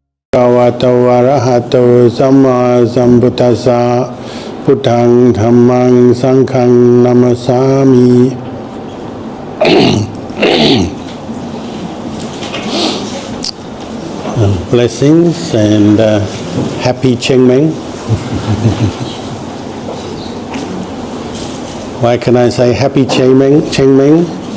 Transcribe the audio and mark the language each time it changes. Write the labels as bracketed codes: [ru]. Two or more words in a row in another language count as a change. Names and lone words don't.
[pi] Bhagavato arahato samma sambuddhassa Buddhaṃ Dhammaṃ Sanghaṃ namasami. [en] Blessings and happy Qingming. Why can I say happy Qingming?